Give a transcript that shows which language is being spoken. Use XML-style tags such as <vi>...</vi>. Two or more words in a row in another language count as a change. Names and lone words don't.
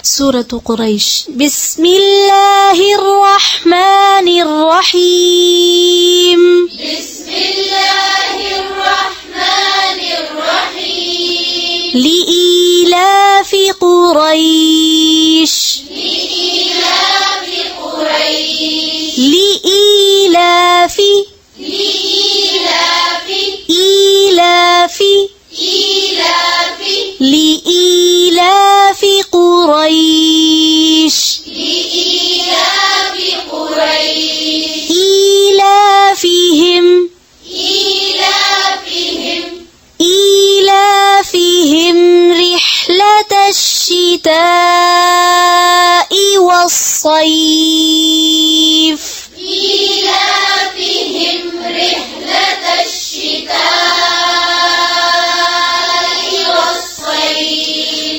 <ar>سورة قريش. بسم الله الرحمن الرحيم. بسم الله الرحمن الرحيم. لإيلاف قريش. لإيلاف قريش. Li'ilafi. Li'ilafi. Ilafi. Ilafi. لإيلاف قريش. لإيلاف قريش. Ilafihim. Ilafihim. إيلافهم رحلة الشتاء والصيف. إيلافهم رحلة الشتاء والصيف.</ar>